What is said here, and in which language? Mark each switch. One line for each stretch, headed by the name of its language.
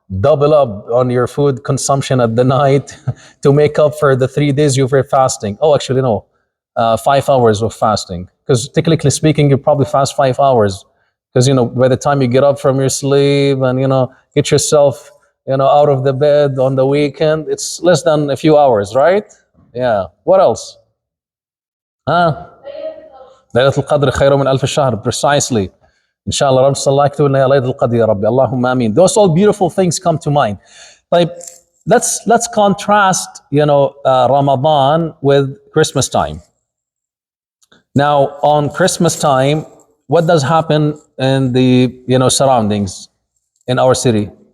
English: Double up on your food consumption at the night to make up for the 3 days you were fasting. Oh, actually, no. 5 hours of fasting. Because technically speaking, you probably fast 5 hours. Because, by the time you get up from your sleep and, get yourself, out of the bed on the weekend, it's less than a few hours, right? Yeah. What else? Huh?
Arabic: ليلة القدر خير من ألف شهر.
English: Precisely. Inshallah,
Arabic: رب صلى الله يكتب لنا ليلة القدر يا ربي. اللهم آمين.
English: Those all beautiful things come to mind. Like, let's contrast, Ramadan with Christmas time. Now, on Christmas time, what does happen in the, surroundings in our city?